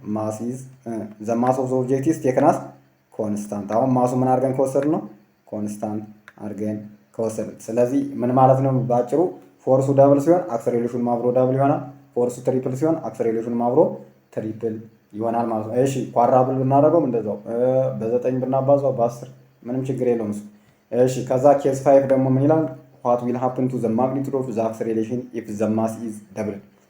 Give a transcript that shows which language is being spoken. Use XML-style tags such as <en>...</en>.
<en>mass is the mass of the object is taken as constant።</en> <am>አሁን ማሱ ምን አድርገን ከወሰድን ነው? ኮንስታንት አድርገን ከወሰዱት። ስለዚህ ምን ማለት ነው? ባጭሩ ፎርሱ ዳብል ሲሆን አክሰሌሬሽኑ አብሮ ዳብል ይሆናል። ፎርሱ ትሪፕል ሲሆን አክሰሌሬሽኑ አብሮ ትሪፕል ይሆናል ማለት ነው። እሺ ኳድራብል ብናደርገው እንደዛው በ9 ብናባዛው በ10 ምንም ችግር የለውም እሱ። እሺ ከዛ ኬስ 5 ደግሞ ምን ይላል?</am> <en>what will happen to the magnitude of the acceleration if the mass is doubled?</en>